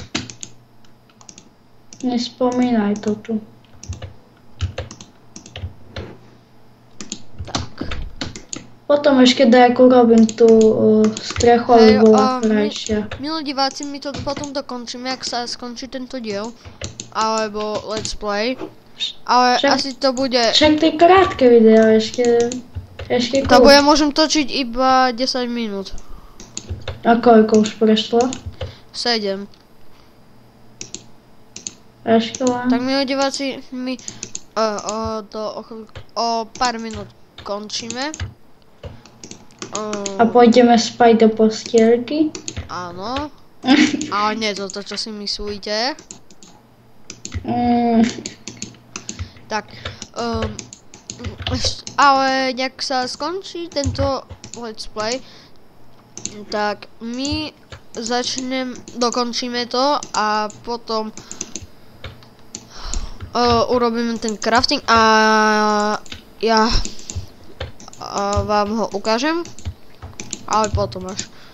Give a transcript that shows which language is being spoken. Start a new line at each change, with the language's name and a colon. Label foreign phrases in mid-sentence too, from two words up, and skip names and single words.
Slovak: Nespomínaj to tu. Tak. Potom ešte dajako robím tú strechu, aby bola krajšia. Milí diváci, my to potom dokončíme, ak sa skončí tento diel.
English: Alebo let's play.
Slovak: Ale asi to bude... Však to je krátke video, ešte Lebo ja môžem točiť iba 10 minút. A koľko už prešlo? 7. Ešte len. Tak milí diváci, my o pár minút končíme. A pôjdeme spať do postielky? Áno. Ale nie to, čo si myslíte. Tak, ale jak sa skončí tento
English: let's play,
Slovak: tak my dokončíme to a potom urobíme ten crafting a ja vám ho ukážem, ale potom až.